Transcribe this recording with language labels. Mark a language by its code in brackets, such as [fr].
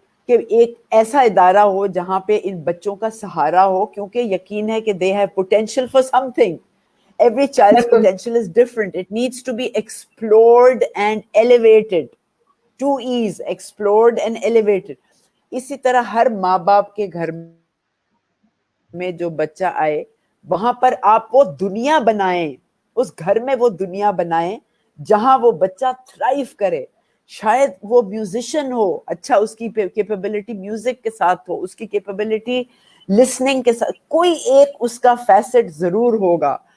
[ur] کہ ایک ایسا ادارہ ہو جہاں پہ ان بچوں کا سہارا ہو, کیونکہ یقین ہے کہ [en] they have potential for something. Every child's [ur] بالکل [en] potential is different. It needs to be explored and elevated. 2 E's, explored and elevated. [ur] اسی طرح ہر ماں باپ کے گھر میں جو بچہ آئے وہاں پر آپ وہ دنیا بنائیں, اس گھر میں وہ دنیا بنائیں جہاں وہ بچہ تھرائیو کرے. شاید وہ میوزیشین ہو, اچھا اس کی کیپیبلٹی میوزک کے ساتھ ہو, اس کی کیپیبلٹی لسننگ کے ساتھ, کوئی ایک اس کا فیسٹ ضرور ہوگا.